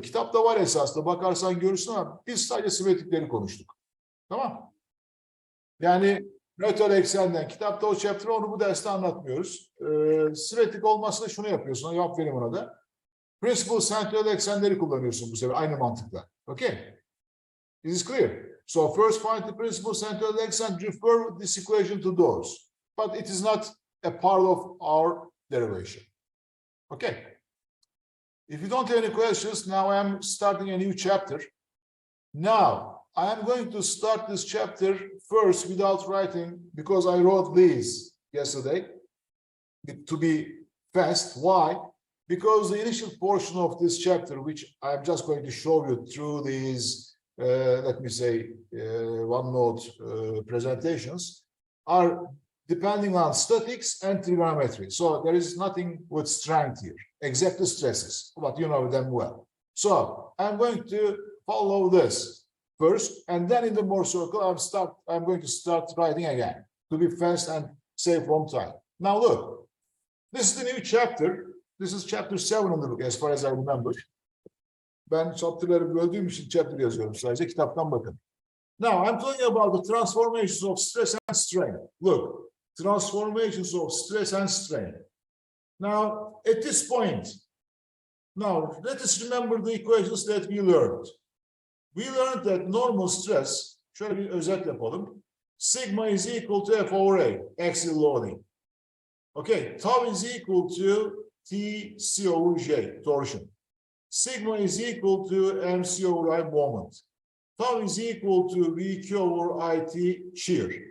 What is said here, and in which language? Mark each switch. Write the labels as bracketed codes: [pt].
[tr] Kitapta var esasında. Bakarsan görürsün ama biz sadece simetrikleri konuştuk. Tamam. Yani nötr eksenden kitapta o chapter onu bu derste anlatmıyoruz. Simetrik olmasında şunu yapıyorsun. Yap benim ona da. Principal central eksenleri kullanıyorsun bu sefer aynı mantıkla. [en] Okay. Is this clear? So first find the principal central extent, refer this equation to those. But it is not a part of our derivation. Okay. If you don't have any questions, now I am starting a new chapter. Now, I am going to start this chapter first without writing because I wrote these yesterday to be fast. Why? Because the initial portion of this chapter, which I'm just going to show you through these, let me say, OneNote presentations, are depending on statics and trigonometry. So there is nothing with strength here, except the stresses, but you know them well. So I'm going to follow this first, and then in the Moore circle, I'm going to start writing again to be fast and save from time. Now look, this is the new chapter. This is chapter 7 in the book, as far as I remember. [tr] Ben chapter'ları böldüğüm için chapter yazıyorum sadece. Kitaptan bakın. [en] Now, I'm talking about the transformations of stress and strain. Look, transformations of stress and strain. Now, at this point, now let us remember the equations that we learned. We learned that normal stress, [tr] şöyle bir özet yapalım. [en] Sigma is equal to F over A, axial loading. Okay, tau is equal to T over J, torsion. Sigma is equal to MC over I, moment. Tau is equal to VQ over IT, shear.